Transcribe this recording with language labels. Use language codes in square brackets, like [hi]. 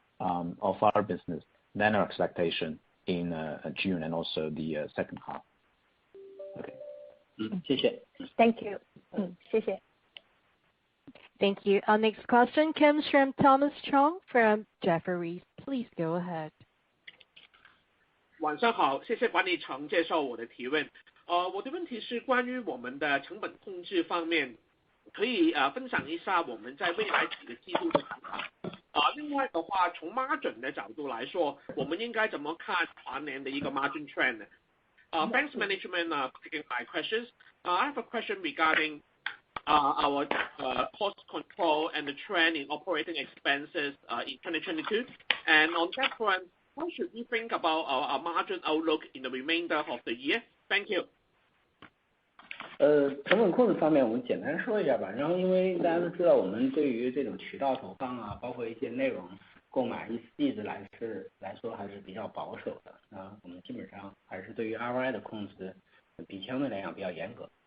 [en] of our business than our expectation in June and also the second half. Okay. [zh] 谢谢。 [en] Thank you. [zh] 谢谢。 [en] Thank you. Our next question comes from Thomas Chong from Jefferies. Please go ahead. [zh] 晚上好，谢谢管理层接受我的提问。我的问题是关于我们的成本控制方面，可以分享一下我们在未来几个季度的想法。另外的话，从 margin 的角度来说，我们应该怎么看全年的一个 margin trend？ [en] Thanks management for taking my questions. I have a question regarding our cost control and the trend in operating expenses in 2022. And on that front, how should we think about our margin outlook in the remainder of the year? Thank you. [zh] 成本控制方面我们简单说一下吧。然后因为大家都知道，我们对于这种渠道投放啊，包括一些内容购买一直来说还是比较保守的。我们基本上还是对于 ROI 的控制比相对来讲比较严格。